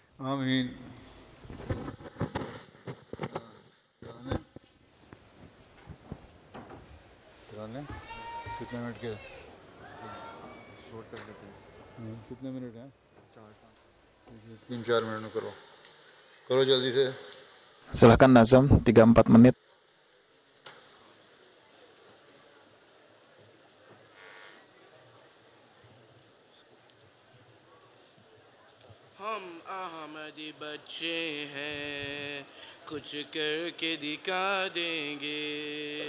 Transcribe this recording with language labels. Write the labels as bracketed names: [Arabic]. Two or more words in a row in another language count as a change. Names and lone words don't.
[Urdu] Amin. کتنے منٹ کے کتنے منٹ ہیں 3-4 منٹ میں کرو جلدی سے. [Indonesian] Silahkan Nazam, 3-4 menit. [Urdu] ہم احمدی بچے ہیں کچھ کر کے دکھا دیں گے.